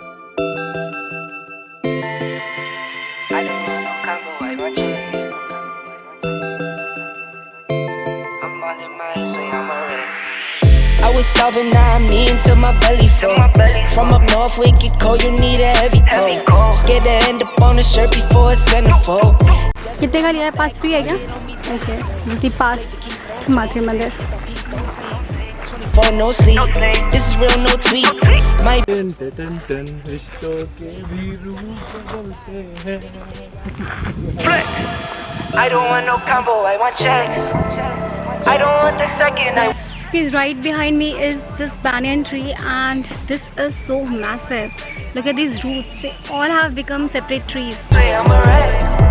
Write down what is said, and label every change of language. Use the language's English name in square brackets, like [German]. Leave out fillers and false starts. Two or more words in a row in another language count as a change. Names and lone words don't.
[English] I was starving, now I'm eating till my belly full. From up north, we get cold, you need a heavy coat. Scared to end up on the shirt before a centerfold. [Hindi] कितने का लिया है? पास फ्री है क्या? ओके, जी पास माथे मंदिर. [English] For no sleep, this is real, no tweet. My [Hindi] रिश्तों से भी रूह बदलते हैं. [English] I don't want no combo, I want checks. I don't want the second. Because right behind me is this banyan tree, and this is so massive. Look at these roots, they all have become separate trees. I'm a rat.